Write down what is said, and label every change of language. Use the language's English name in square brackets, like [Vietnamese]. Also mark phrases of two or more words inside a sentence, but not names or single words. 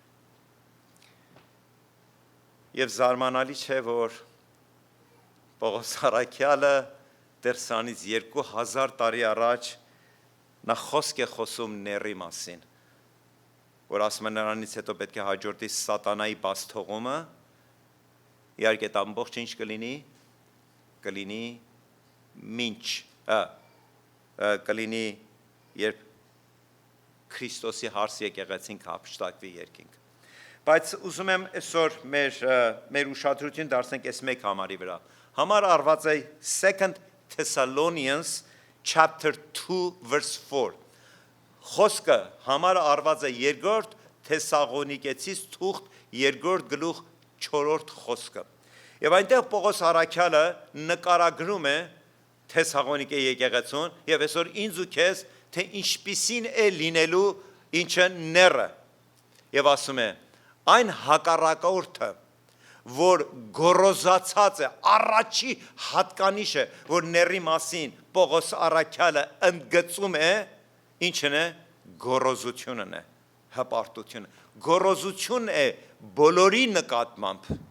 [Armenian] Եվ զարմանալի չէ, որ Պողոս առաքյալը դեռ սրանից 2000 տարի առաջ նա խոսք է խոսում ների մասին, որ ասում է նրանից հետո պետք է հաջորդի սատանայի բացթողումը, իհարկե դա ամբողջ ինչ կլինի կլինի երբ Քրիստոսի հարս եկեղեցին կհափշտակվի երկինք։ Բայց ուզում եմ այսօր մեր ուշադրություն դարձնենք այս մեկ համարի վրա։ Համար արված է [English] 2 Thessalonians chapter 2 verse 4։ [Armenian] Խոսքը համարը արված է 2 Թեսաղոնիկեցիս թուղթ 2 գլուխ 4 խոսքը։ Եվ այնտեղ Պողոս առաքյալը նկարագրում է Թեսաղոնիկե եկեղեցուն եւ այսօր ինձ ու քեզ թե ինչպիսին է լինելու ինչը ները։ Եվ ասում է այն հակառակորդը, որ գոռոզացած է, առաջի հատկանիշը, որ ների մասին Պողոս առաքյալը ընդգծում է, ինչն է գոռոզությունն է, հպարտությունը։ Գոռոզություն է բոլորի նկատմամբ,